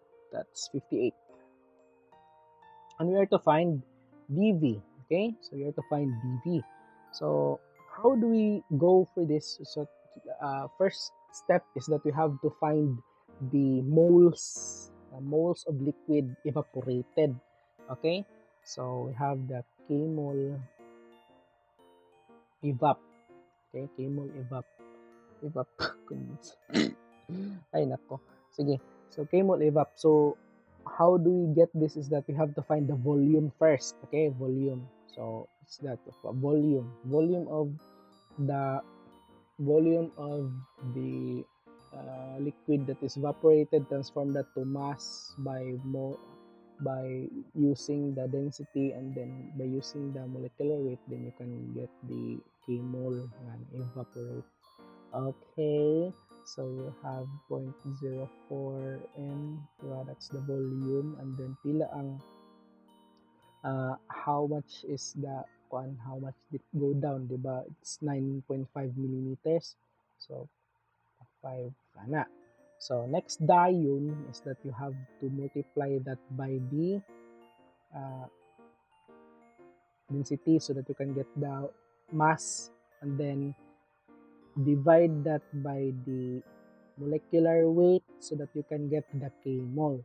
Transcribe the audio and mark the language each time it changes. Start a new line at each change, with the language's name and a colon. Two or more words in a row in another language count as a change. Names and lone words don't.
English: That's 58. And we are to find dV. Okay, so we are to find dV. So how do we go for this? So first step is that we have to find the moles of liquid evaporated. Okay, so we have the kmole evap. Okay, kmole evap.
Filipino: Ay nako. Sige.
English: So kmole evap. So how do we get this is that we have to find the volume first. Okay, volume. So it's that volume of the liquid that is evaporated, transform that to mass by using the density, and then by using the molecular weight, then you can get the kmole and evaporate. Okay, so you have 0.04 m, that's the volume, and then
Cebuano: pila ang
English: how much is the how much did it go down, diba? It's 9.5 millimeters, so 5 kana. So next yun is that you have to multiply that by the density, so that you can get the mass, and then divide that by the molecular weight, so that you can get the kmoles.